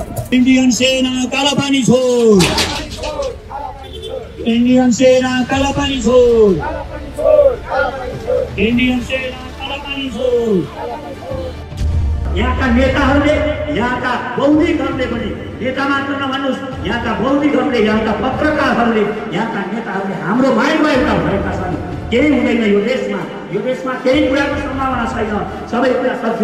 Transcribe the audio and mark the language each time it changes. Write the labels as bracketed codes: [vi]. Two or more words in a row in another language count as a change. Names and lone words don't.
[hi] इंडियन सेना काला पानी छोड़, इंडियन सेना काला पानी छोड़, इंडियन सेना काला पानी छोड़। [ne] यहाँका नेताहरूले, यहाँका बौद्धिकहरूले पनि, नेता मात्र नभन्नुहोस्, यहाँका बौद्धिकहरूले, यहाँका पत्रकारहरूले, यहाँका नेताहरूले हाम्रो माइन्डमा एउटा भएका छन्। केही हुँदैन यो देशमा केही कुराको सम्भावना छैन, सबै कुरा सक्यो।